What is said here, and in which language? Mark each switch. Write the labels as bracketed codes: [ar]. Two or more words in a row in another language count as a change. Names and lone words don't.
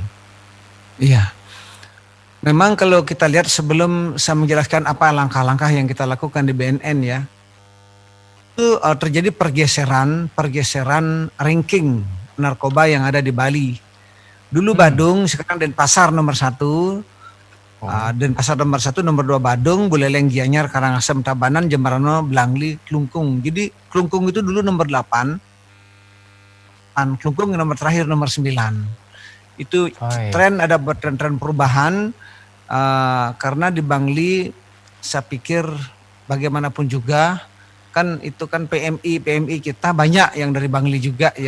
[id] Iya. Memang kalau kita lihat sebelum saya menjelaskan apa langkah-langkah yang kita lakukan di BNN ya, itu terjadi pergeseran ranking narkoba yang ada di Bali. Dulu Badung, sekarang Denpasar nomor 1. Denpasar nomor 1, nomor 2 Badung, Buleleng, Gianyar, Karangasem, Tabanan, Jemberana, Blangli, Klungkung. Jadi Klungkung itu dulu nomor 8. Klungkung nomor terakhir nomor 9. Itu ada tren perubahan karena di Bangli saya pikir bagaimanapun juga kan itu kan PMI kita banyak yang dari Bangli juga ya.